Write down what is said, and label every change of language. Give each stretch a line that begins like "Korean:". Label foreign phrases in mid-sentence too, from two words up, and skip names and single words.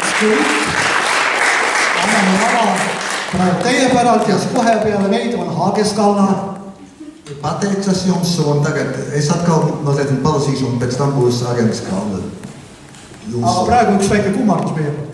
Estonian: anname lava praegu teie päralt ja kohe peale meid on Haageskalna.
Latvian: Pateicos jums, un tagad es atkal mazliet palasīšu, un pēc tam būs Hāgeskalna.
Estonian: Aga praegu üks väike kummardus meie poolt.